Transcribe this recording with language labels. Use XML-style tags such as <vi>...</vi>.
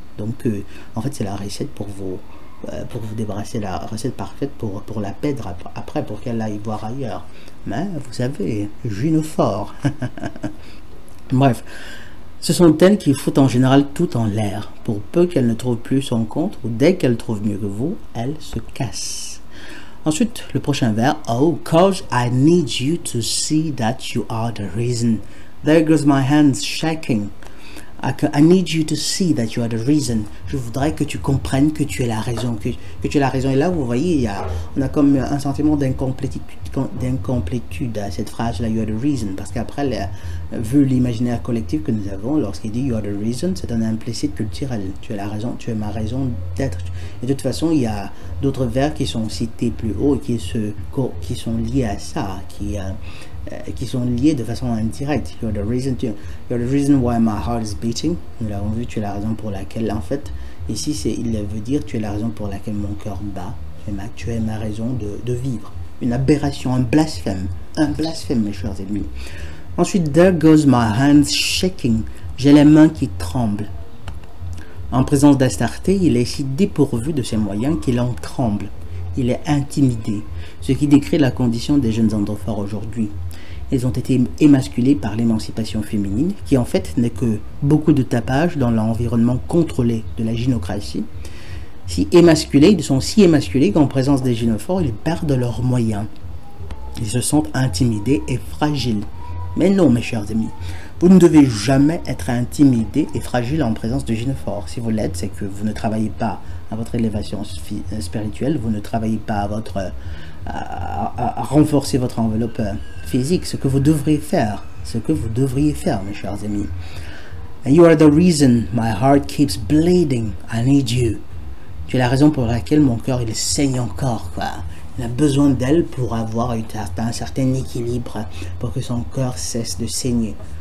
<fr>Donc en fait c'est la recette pour vous débarrasser, la recette parfaite pour la perdre après, pour qu'elle aille voir ailleurs. Mais vous savez, gynophore. Bref, ce sont elles qui foutent en général tout en l'air. Pour peu qu'elles ne trouvent plus son compte, ou dès qu'elles trouvent mieux que vous, elles se cassent. Ensuite, le prochain vers.</fr> <en>Oh, cause I need you to see that you are the reason. There goes my hands shaking. I need you to see that you are the reason.</en> <fr>Je voudrais que tu comprennes que tu es la raison, que tu es la raison. Et là, vous voyez, on a comme un sentiment d'incomplétude à cette phrase-là,</fr> <en>you are the reason.</en> <fr>Parce qu'après, vu l'imaginaire collectif que nous avons, lorsqu'il dit</fr> <en>you are the reason,</en> <fr>c'est un implicite culturel. Tu es la raison, tu es ma raison d'être. Et de toute façon, il y a d'autres vers qui sont cités plus haut et qui sont liés à ça, qui sont liés de façon indirecte.</fr> <en>You're the reason why my heart is beating.</en> <fr>Nous l'avons vu, tu es la raison pour laquelle, en fait, ici, il veut dire, tu es la raison pour laquelle mon cœur bat. Tu es ma raison de vivre. Une aberration, un blasphème, mes chers amis. Ensuite,</fr> <en>there goes my hands shaking.</en> <fr>J'ai les mains qui tremblent. En présence d'Astarté, il est si dépourvu de ses moyens qu'il en tremble. Il est intimidé, ce qui décrit la condition des jeunes androphores aujourd'hui. Ils ont été émasculés par l'émancipation féminine, qui en fait n'est que beaucoup de tapage dans l'environnement contrôlé de la gynocratie. Ils sont si émasculés qu'en présence des gynophores, ils perdent leurs moyens. Ils se sentent intimidés et fragiles. Mais non, mes chers amis, vous ne devez jamais être intimidé et fragile en présence de gynophore. Si vous l'êtes, c'est que vous ne travaillez pas à votre élévation spirituelle, vous ne travaillez pas à renforcer votre enveloppe physique, ce que vous devriez faire, mes chers amis.</fr> <en>And you are the reason my heart keeps bleeding. I need you.</en> <fr>Tu es la raison pour laquelle mon cœur il saigne encore, quoi. Il a besoin d'elle pour avoir un certain équilibre, pour que son cœur cesse de saigner.</fr>